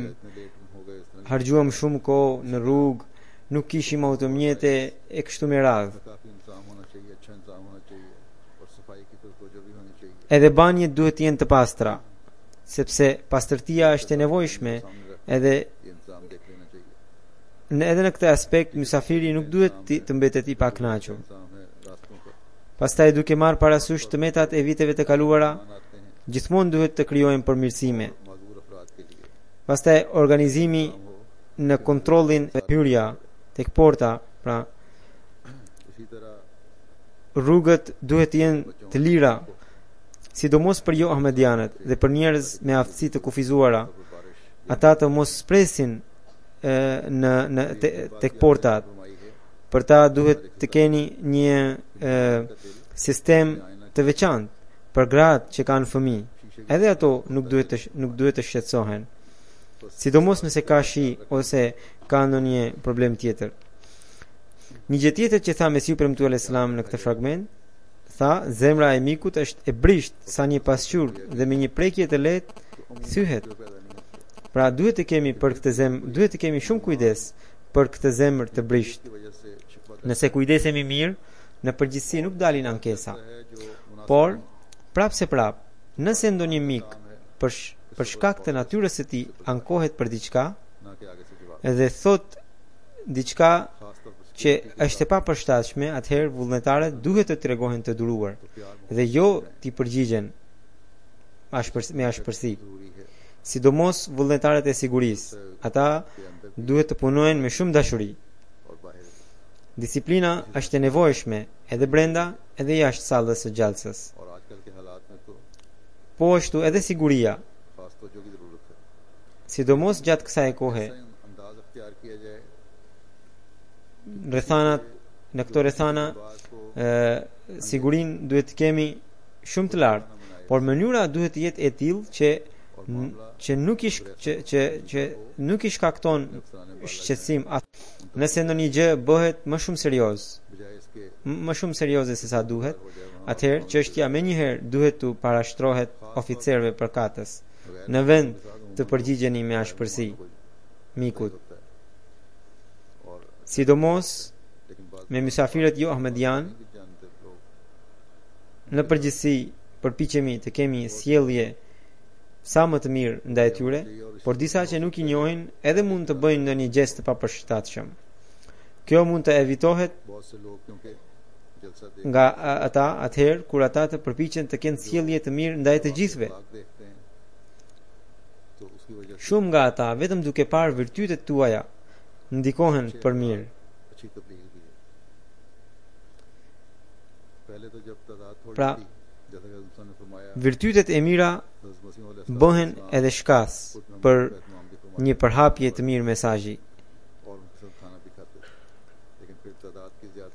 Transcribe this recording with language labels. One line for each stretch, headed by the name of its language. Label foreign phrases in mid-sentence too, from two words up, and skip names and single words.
Urdu: اتنے لیٹ ہو گئے اس طرح
Albanian: harxhuam shumë kohë në rrugë, nuk kishim automjete e kështu me radhë.
Urdu: کافی انتظام ہونا چاہیے اچھا انتظام ہونا چاہیے اور صفائی کی تو توجہ بھی ہونی چاہیے
Albanian: Edhe banjet duhet të jenë të pastra, sepse pastërtia është e nevojshme,
Urdu: سامنے رکھ
Albanian: edhe
Urdu: یہ انتظام دیکھ لینا چاہیے
Albanian: edhe në këtë aspekt mysafiri nuk duhet të mbetet i pakënaqur.
Urdu: انتظام ہے راستوں پر
Albanian: Pastaj duke marrë parasysh të metat e viteve të kaluara,
Urdu: مہمان آتے ہیں
Albanian: gjithmonë duhet të krijojmë përmirësime.
Urdu: معذور افراد کے لیے
Albanian: Pastaj organizimi në kontrollin e hyrja tek porta, pra
Urdu: اسی طرح
Albanian: rrugët duhet të jenë të lira, sidomos për jo ahmedianët dhe për njerëz me aftësi të kufizuara,
Urdu: बारिश
Albanian: ata të mos spresin tek portat.
Urdu: فرمائی ہے
Albanian: Për ta duhet të keni një sistem të veçantë për gratë që kanë fëmijë. Edhe ato nuk duhet të shqetësohen, sidomos nëse ka shi ose ka ndonjë problem tjetër. Një gjë tjetër që tha Mesihu i Premtuar Islam në këtë fragment, tha zemra e mikut është e brisht sa një pasqyrë dhe me një prekje të lehtë thyhet. Pra duhet të kemi shumë kujdes për këtë zemër të brisht.
Urdu: کی وجہ سے شکوہ
Albanian: Nëse kujdesemi mirë, në përgjithësi nuk dalin ankesa.
Urdu: ہے جو مناسب
Albanian: Por, nëse ndonjë mik për shkak të natyrës së tij ankohet për diçka
Urdu: نہ کے آگے سے جواب
Albanian: dhe thot diçka
Urdu: خاص طور پر
Albanian: që është e papërshtatshme, atëherë vullnetarët duhet të tregohen të duruar
Urdu: प्यार
Albanian: dhe jo t'i përgjigjen me ashpërsi.
Urdu: ضروری ہے
Albanian: sidomos vullnetarët e sigurisë. Ata duhet të punojnë me shumë dashuri.
Urdu: اور باہر
Albanian: Disiplina është e nevojshme edhe brenda edhe jashtë sallës së gjallësës.
Urdu: اور آجکل کے حالات میں تو
Albanian: Po ashtu edhe siguria,
Urdu: خاص توجہ کی ضرورت ہے.
Albanian: sidomos gjatë kësaj kohe.
Urdu: ایسا انداز اختیار کیا جائے
Albanian: Rrethanat në këto rrethana
Urdu: بات کو
Albanian: sigurin duhet të kemi shumë të lartë, por mënyra duhet të jetë e tillë që nuk i shkakton shqetësim atë. Nëse ndonjë gjë bëhet më shumë
Urdu: بجائے اس کے
Albanian: më shumë serioze se sa duhet, atëherë çështja menjëherë duhet të parashtrohet oficerëve përkatës në vend të përgjigjeni me ashpërsi mikut.
Urdu: ہوتا ہے اور
Albanian: Sidomos
Urdu: لیکن بات
Albanian: me mysafirët jo ahmedian,
Urdu: نہیں جانتے لوگ
Albanian: në përgjithësi përpiqemi të kemi sjellje sa më të mirë ndaj tyre, por disa që nuk i njohin edhe mund të bëjnë ndonjë gjest të papërshtatshëm. Kjo mund të evitohet
Urdu: بہت سے لوگ کیونکہ جلسہ دیکھ
Albanian: nga ata atëherë kur ata të përpiqen të kenë sjellje të mirë ndaj të gjithëve.
Urdu: لاکھ دیکھتے ہیں تو اس کی وجہ سے
Albanian: Shumë nga ata vetëm duke parë virtytet tuaja ndikohen për mirë.
Urdu: اچھی تبلیغ بھی ہے۔ پہلے تو جب تعداد تھوڑی
Albanian: Pra,
Urdu: تھی جیسا کہ حضرت نے فرمایا
Albanian: Virtytet e mira
Urdu: حضرت مسیح علیہ
Albanian: bëhen
Urdu: सलाम
Albanian: edhe shkas për
Urdu: اہتمام بھی فرمایا
Albanian: një përhapje të mirë mesazhi.
Urdu: اور ان کے ساتھ کھانا بھی کھاتے تھے لیکن پھر تعداد کی زیادہ